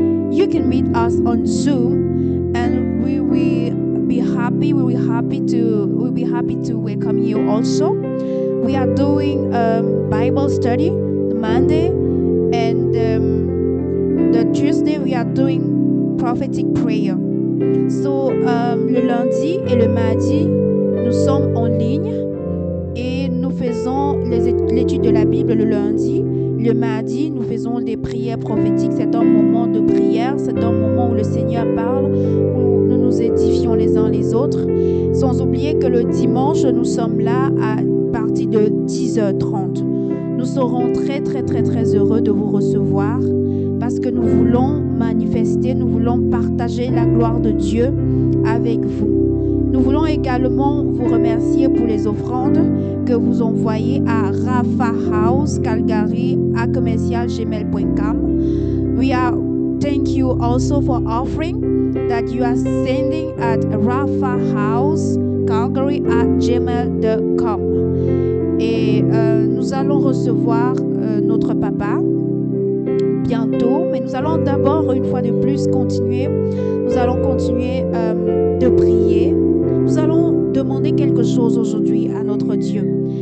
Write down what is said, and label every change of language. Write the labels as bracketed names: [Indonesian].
[English] You can meet us on Zoom, and we will be happy. We'll be happy to welcome you also. We are doing Bible study the Monday, and the Tuesday we are doing prophetic prayer. [French] So le lundi et le mardi, nous sommes en ligne et nous faisons l'étude de la Bible le lundi. Le mardi, nous faisons des prières prophétiques. C'est un moment de prière, c'est un moment où le Seigneur parle, où nous nous édifions les uns les autres. Sans oublier que le dimanche, nous sommes là à partir de 10h30. Nous serons très, très, très, très heureux de vous recevoir parce que nous voulons manifester, nous voulons partager la gloire de Dieu avec vous. Nous voulons également vous remercier pour les offrandes que vous envoyez à rafahousecalgary@commercialgmail.com. [English] Thank you also for offering that you are sending at rafahousecalgary@gmail.com. [French] Et nous allons recevoir notre papa bientôt, mais nous allons d'abord, une fois de plus, continuer. Nous allons continuer de prier. Nous allons demander quelque chose aujourd'hui à notre Dieu.